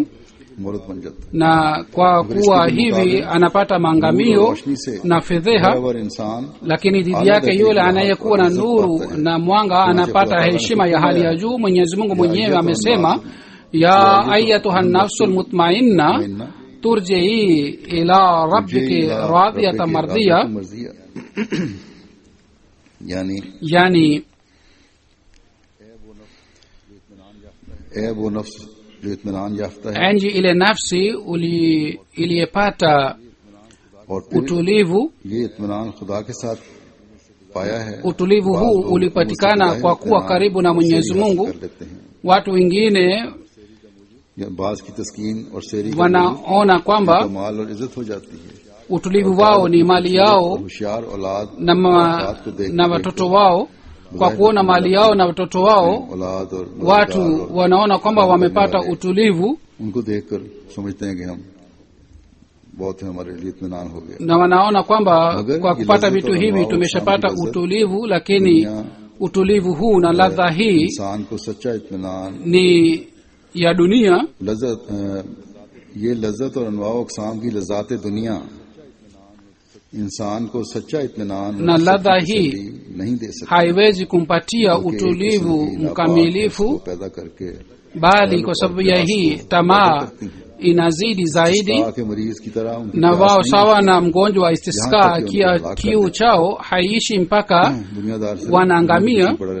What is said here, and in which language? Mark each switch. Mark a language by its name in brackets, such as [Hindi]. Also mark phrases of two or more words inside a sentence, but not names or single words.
[Swahili] Na kwa kuwa hivi anapata mangamio na fedheha, lakini dhidi yake yule anayekuwa na nuru na mwanga anapata heshima ya hali ya juu. Mwenyezi Mungu mwenyewe amesema, [Arabic] يا أيتها النفس المطمئنة ارجعي إلى ربك راضية مرضية. [Swahili] yani [Urdu] وہ نفس جو اطمینان یافتہ ہے, [Swahili] enji ile nafsi iliyepata utulivu. [Urdu] یہ اطمینان خدا کے ساتھ پایا ہے. [Swahili] Utulivu huu ulipatikana kwa kuwa karibu na Mwenyezi Mungu. Watu wengine wanaona kwamba utulivu wao ni mali yao na watoto wao. Kwa kuona mali yao na watoto wao, watu wanaona kwamba wamepata utulivu na wanaona kwamba kwa kupata vitu hivi tumeshapata utulivu. Lakini utulivu huu na ladha hii ni ya dunia. [Urdu] یہ لذت اور انواع و اقسام کی لذات دنیا انسان کو سچا اطمینان [Swahili] na ladha hii haiwezi kumpatia utulivu mkamilifu, bali kwa sababu ya hii tamaa inazidi zaidi, na wao sawa na mgonjwa wa istisqa, kiu chao haiishi mpaka wanaangamia.